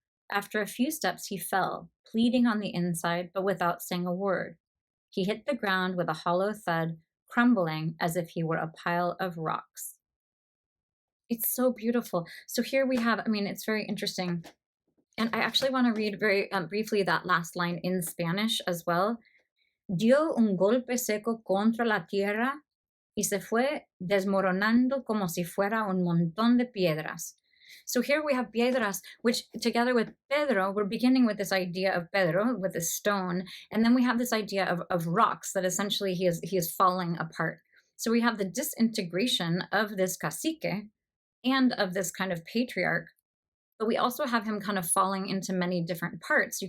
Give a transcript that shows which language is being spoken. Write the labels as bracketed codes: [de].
[en] After a few steps, he fell, pleading on the inside, but without saying a word. He hit the ground with a hollow thud, crumbling as if he were a pile of rocks. It's so beautiful. So here we have, it's very interesting. And I actually want to read very briefly that last line in Spanish as well. [es] Dio un golpe seco contra la tierra y se fue desmoronando como si fuera un montón de piedras. [en] So here we have piedras, which together with Pedro, we're beginning with this idea of Pedro, with this stone, and then we have this idea of rocks that essentially he is falling apart. So we have the disintegration of this cacique and of this kind of patriarch, but we also have him kind of falling into many different parts.